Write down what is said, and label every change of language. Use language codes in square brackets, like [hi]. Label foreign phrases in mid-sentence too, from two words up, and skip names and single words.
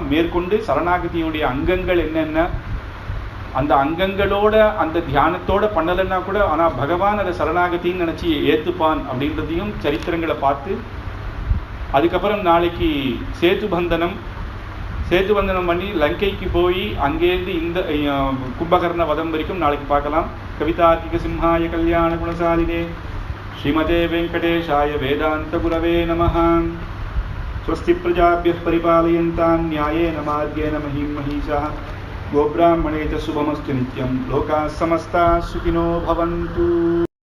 [ta] மேற்கொண்டு சரணாகதியுடைய அங்கங்கள் என்னென்ன, அந்த அங்கங்களோட அந்த தியானத்தோட பண்ணலைன்னா கூட ஆனா பகவான் அதை சரணாகத்தின்னு நினைச்சு ஏத்துப்பான் அப்படின்றதையும் சரித்திரங்களை பார்த்து, அதுக்கப்புறம் நாளைக்கு சேதுபந்தனம் பண்ணி லங்கைக்கு போய் அங்கேருந்து இந்த கும்பகர்ண வதம் வரைக்கும் நாளைக்கு பார்க்கலாம். [sa] कवितार्किक सिंहाय कल्याण गुणशालिने श्रीमते वेङ्कटेशाय वेदान्त गुरवे नमः. स्वस्ति प्रजाभ्यः परिपालयन्ताम् न्यायेन मार्गेण महीं महिषाः गोब्राह्मणे च शुभमस्तु नित्यं लोकाः समस्ताः सुखिनो भवन्तु.